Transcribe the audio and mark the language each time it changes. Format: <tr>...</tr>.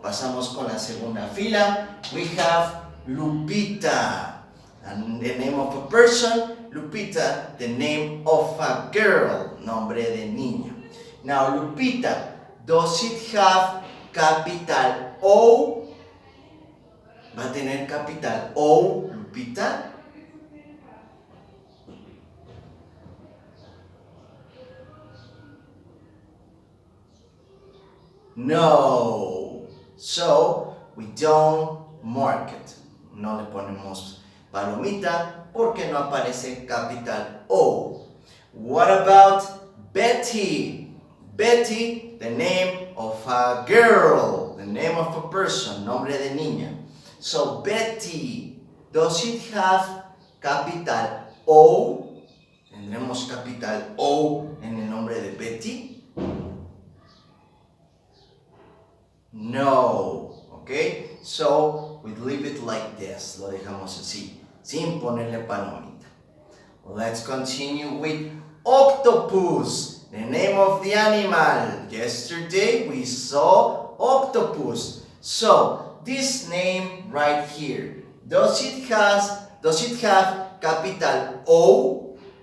<es>Pasamos con la segunda fila.</es> <en>We have Lupita. And the name of a person, Lupita, the name of a girl,</en> <es>nombre de niña.</es> <en>Now, Lupita, does it have capital O?</en> <es>¿Va a tener capital O, Lupita?</es> <en>No. So, we don't mark it.</en> <es>No le ponemos palomita porque no aparece capital O.</es> <en>What about Betty? Betty, the name of a girl, the name of a person,</en> <es>nombre de niña.</es> <en>So, Betty, does it have capital O?</en> <es>¿Tendremos capital O en el nombre de Betty?</es> <en>No. Okay? So, we leave it like this.</en> <es>Lo dejamos así, sin ponerle palomita.</es> <en>Let's continue with octopus, the name of the animal. Yesterday we saw octopus. So, this name right here, does it have capital O?</en>